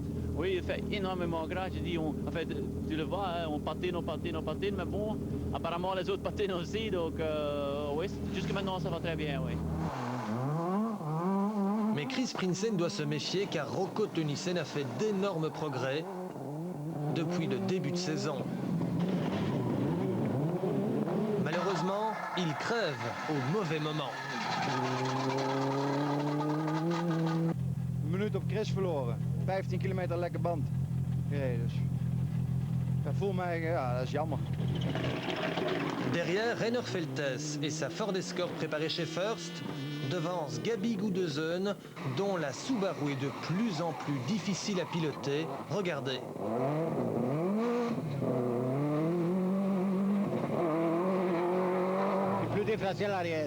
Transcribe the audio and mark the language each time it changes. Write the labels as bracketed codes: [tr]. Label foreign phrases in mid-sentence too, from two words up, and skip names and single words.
[fr] Oui, il fait énormément gras. Je dis, en fait, tu le vois, hein, on patine, mais bon, apparemment les autres patinent aussi, donc oui, jusque maintenant ça va très bien, oui. Mais Chris Prinsen doit se méfier car Rocco Tønnesen a fait d'énormes progrès depuis le début de saison. Malheureusement, il crève au mauvais moment. [nl] Een minuut op Chris verloren. 15 kilometer lekker band gereden. Dus dat voelt mij, ja, dat is jammer. [fr] Derrière, Rainer Feltes et sa Ford Escort préparée chez First devance Gabi Goudezeunen, dont la Subaru est de plus en plus difficile à piloter. Regardez. Plus déplacé à l'arrière.